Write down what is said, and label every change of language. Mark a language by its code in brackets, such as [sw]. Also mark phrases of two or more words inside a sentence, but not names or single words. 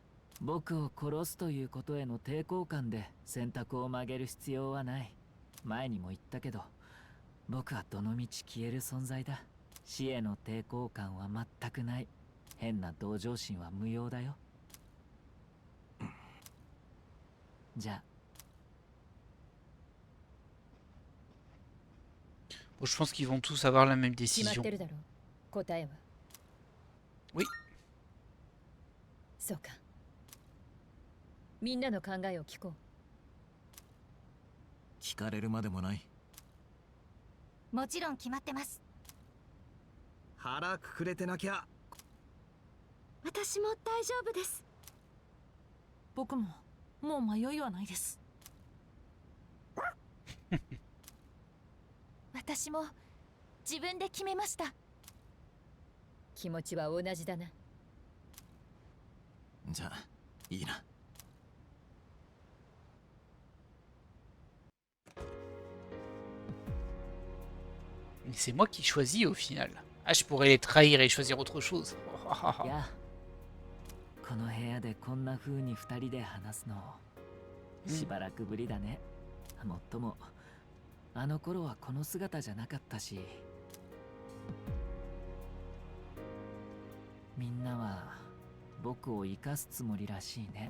[ja] 僕を殺すということへの抵抗感で選択を曲げる必要はない。前にも言ったけど、僕はどのみち消える存在だ。死への抵抗感は全くない。変な同情心は無用だよ。じゃあ。 [fr] Bon, je pense qu'ils vont tous avoir la même [ja] 決まっ [fr] décision. [ja] てるだろう。答えは。 [fr] Oui. [ja] そうか。みんなの考えを聞こう。聞かれるまでもない。もちろん決まってます。腹くくれてなきゃ。私も大丈夫です。僕ももう迷いはないです。私も自分で決めました。気持ちは同じだな。じゃあいいな。 [fr] Mais c'est moi qui choisis au final. Ah, je pourrais les trahir et choisir autre chose. [ja] やあ、この部屋でこんな風に2人で話すのしばらくぶりだね。もっともあの頃はこの姿じゃなかったし。みんなは僕を生かすつもりらしいね。